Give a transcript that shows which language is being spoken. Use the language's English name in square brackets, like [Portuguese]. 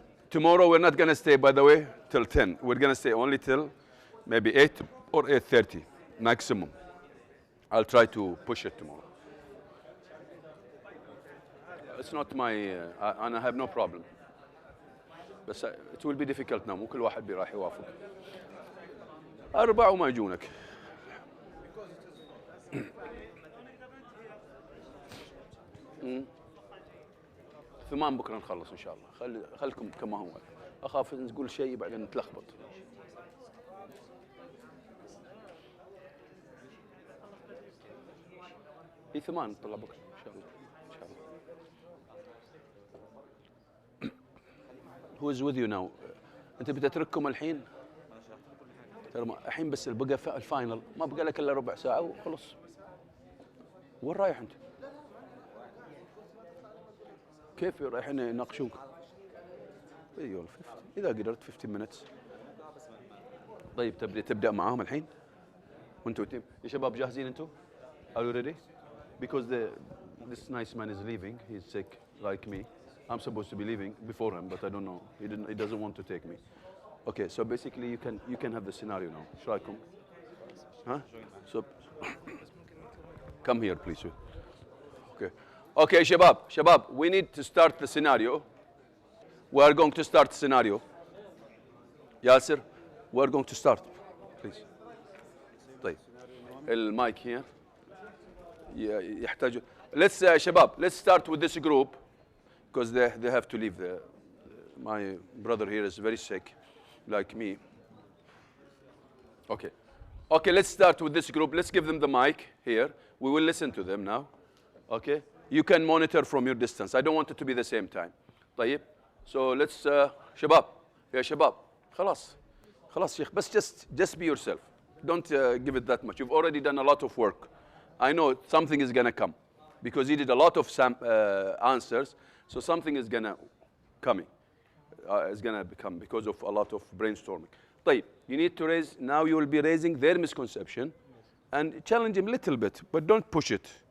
[English] Tomorrow we're not gonna stay, by the way, till 10. We're gonna stay only till maybe 8 or 8:30, maximum. I'll try to push it tomorrow. It's not my, and I have no problem. [Arabic] بس [English] it will be difficult now. [Arabic] مو كل واحد راح يوافق. 4 وما يجونك. ثمان بكره نخلص ان شاء الله. خلكم كما هو. اخاف نقول شيء بعدين نتلخبط. في 8 نطلع بكره ان شاء الله. ان شاء الله. [English] Who is with you now? [Arabic] انت بتترككم الحين؟ الحين بس بقى الفاينل، ما بقى لك الا ربع ساعه وخلص. وين رايح انت؟ كيف رايحين يناقشوك؟ اذا قدرت 15 minutes. طيب تبدا معاهم الحين؟ وانتوا تيم يا شباب جاهزين انتوا؟ [English] Are you ready? Because this nice man is leaving. He's sick like me. I'm supposed to be leaving before him, but I don't know. He doesn't want to take me. Okay, so basically you can have the scenario now. [Arabic] ايش رايكم؟ ها؟ [English] So come here please. Okay. Okay, [Arabic] شباب, [English] we need to start the scenario. We are going to start the scenario. Yasir, we are going to start. Please. [Arabic] طيب. المايك [English] here. [Arabic] يحتاج. [English] Let's [Arabic] شباب, [English] let's start with this group because they have to leave. My brother here is very sick, like me. Okay. Okay, let's start with this group. Let's give them the mic here. We will listen to them now. Okay. You can monitor from your distance. I don't want it to be the same time. [Arabic] طيب. [English] So let's [Arabic] شباب يا شباب خلاص شيخ بس [English] just be yourself. Don't give it that much. You've already done a lot of work. I know something is going to come because you did a lot of answers. So something is going to coming. It's going to become because of a lot of brainstorming. [Arabic] طيب. [English] You need to raise, now you will be raising their misconception and challenge them a little bit, but don't push it.